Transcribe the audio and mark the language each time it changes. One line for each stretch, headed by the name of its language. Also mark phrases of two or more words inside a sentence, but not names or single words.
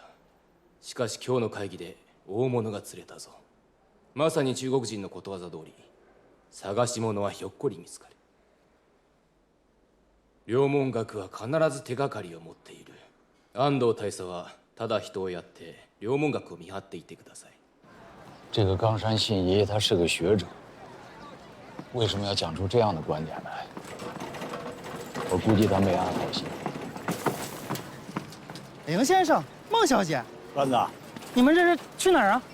Japanese: しかし今日の会議で大物が釣れたぞ。まさに中国人のことわざ通り、探し物はひょっこり見つかる。両門学は必ず手がかりを持っている。安藤大佐はただ人をやって両門学を見張っていてください。
Chinese: 这个冈山信一他是个学者，为什么要讲出这样的观点来？我估计他没安好心。凌先生，孟小姐，栓子，你们这是去哪儿啊？